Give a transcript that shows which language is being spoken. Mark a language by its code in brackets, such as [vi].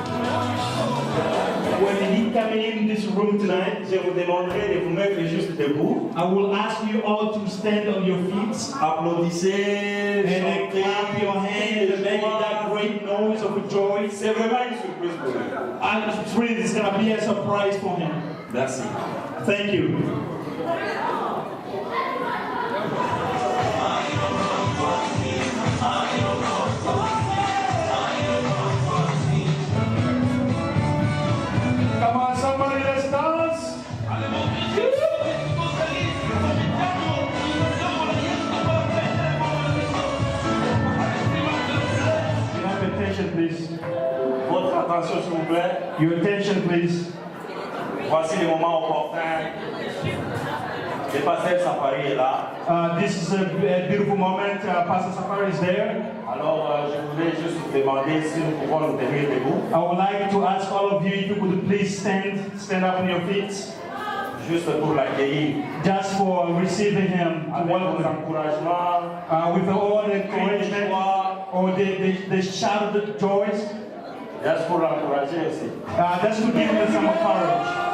[en] you coming in this room tonight, [fr] je vous demanderai de vous mettre juste debout. [en] I will ask you all to stand on your feet. [fr] Applaudissez, [en] and then clap your hands and make that great noise of joy. [fr] C'est vraiment une surprise pour lui. [en] It's really, it's gonna be a surprise for him. Merci. Thank you. Come on, somebody, let's dance. You have attention, please. [fr] Votre attention, s'il vous plaît. [en] Your attention, please. [fr] Voici le moment opportun. Le pasteur Safari est là. [en] This is a beautiful moment. Pastor Safari is there. [fr] Alors, je voulais juste vous demander si nous pouvons nous tenir debout. [en] I would like to ask all of you if you could please stand up on your feet. [fr] Juste pour l'accueillir. [en] Just for receiving him. [fr] Avec vos encouragements. [en] With all the encouragement or the shout of joys. [fr] Just pour l'encourager aussi. [en] Just to give him some courage.